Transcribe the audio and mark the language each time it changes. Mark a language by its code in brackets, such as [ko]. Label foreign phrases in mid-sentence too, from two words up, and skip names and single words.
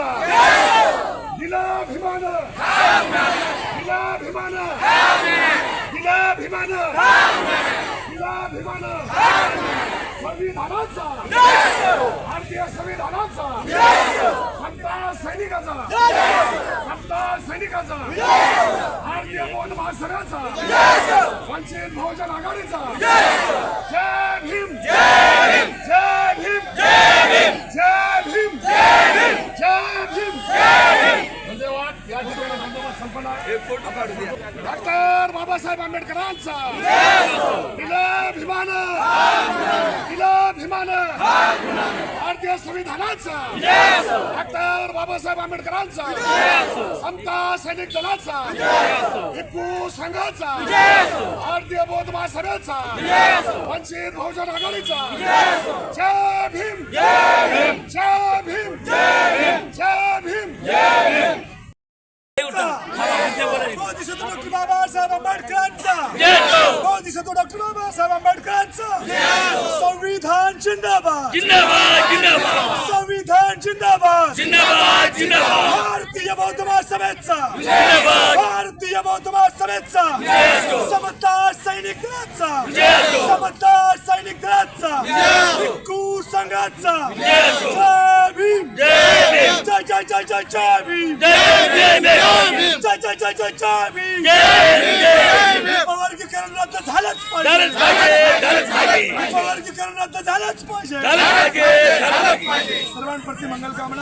[mr] दिला भीमान, दिला भीमान, दिला भीमान, दिला भीमान. संविधानाचा, भारतीय संविधानाचा, समता सैनिकाचा, समता सैनिकाचा, भारतीय बौद्ध महासंघाचा, वंचित बहुजन आघाडीचा. जय भीम, जय भीम, जय भीम, जय भीम, जय भीम, जय भीम, जय भीम. धन्यवाद. या ठिकाणी बंदोबस्त संपन्न आहे. डॉक्टर बाबासाहेब आंबेडकरांचा दिला भीमान, दिला भीमान, भारतीय संविधानाचा, डॉक्टर बाबासाहेब आंबेडकरांचा, समता सैनिक दलाचा, हिंदू संघाचा, भारतीय बौद्ध महासंघाचा, वंचित बहुजन आघाडीचा. जय भीम, जय भीम, जय भीम, जय भीम, जय भीम, जय भीम. डॉक्टर बाबासाहेब आंबेडकरांचा, डॉक्टर बाबासाहेब आंबेडकरांचा. संविधान जिंदाबाद, जिंदाबाद, जिंदाबाद. संविधान जिंदाबाद, जिंदाबाद, जिंदाबाद. भारतीय बौद्ध महासभेचा, भारतीय बौद्ध महासभेचा, समता सैनिक दलाचा, समता सैनिक दलाचा, हिंदू संघाचा. जय भीम, जय भीम, जय जय जय जय जय भीम, जय भीम, जय जय जय जय जय भीम. वर्गीकरण रद्द झालंच पाहिजे, वर्गीकरण रद्द झालंच पाहिजे. सर्वांप्रती मंगलकामना.